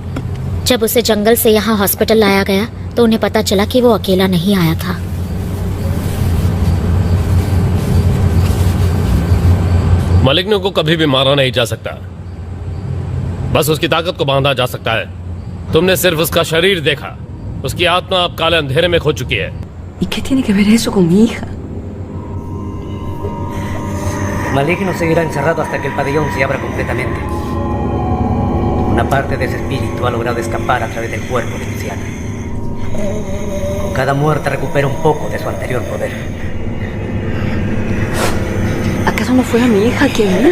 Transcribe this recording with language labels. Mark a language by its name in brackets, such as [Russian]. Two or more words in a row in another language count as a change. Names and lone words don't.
[Hindi] जब उसे जंगल से यहाँ हॉस्पिटल लाया गया तो उन्हें पता चला कि वो अकेला नहीं आया था। मलिग्नो को कभी भी मारा नहीं जा सकता, बस उसकी ताकत को बांधा जा सकता है। तुमने सिर्फ उसका शरीर देखा, उसकी आत्मा अब काले अंधेरे में खो चुकी है। [Spanish] ¿Y qué tiene que ver eso con mi hija? Maligno seguirá encerrado hasta que el pabellón se abra completamente. Una parte de ese espíritu ha logrado escapar a través del cuerpo de Luciana. Con cada muerte recupera un poco de su anterior poder. ¿Acaso no fue a mi hija quien vio?